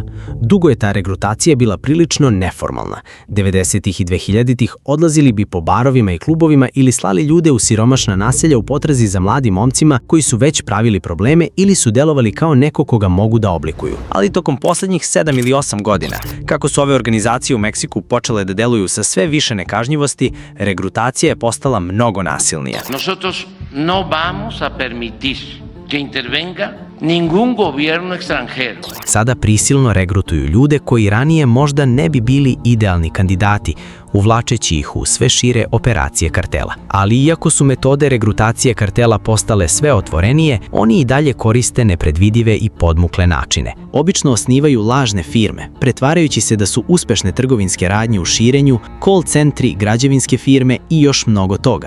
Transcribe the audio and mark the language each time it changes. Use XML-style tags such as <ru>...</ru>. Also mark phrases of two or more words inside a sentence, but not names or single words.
<sr>Dugo je ta regrutacija bila prilično neformalna. 90-ih i 2000-ih odlazili bi po barovima i klubovima ili slali ljude u siromašna naselja u potrazi za mladim momcima koji su već pravili probleme ili su delovali kao neko koga mogu da oblikuju. Ali tokom poslednjih 7 ili 8 godina, kako su ove organizacije u Meksiku počele da deluju sa sve više nekažnjivosti, regrutacija je postala mnogo nasilnija.</sr> <es>Nosotros no vamos a permitir que intervenga ningún gobierno extranjero.</es> <sr>Sada prisilno regrutuju ljude koji ranije možda ne bi bili idealni kandidati, uvlačeći ih u sve šire operacije kartela. Ali iako su metode regrutacije kartela postale sve otvorenije, oni i dalje koriste nepredvidive i podmukle načine. Obično osnivaju lažne firme, pretvarajući se da su uspešne trgovinske radnje u širenju, call centri, građevinske firme i još mnogo toga.</sr>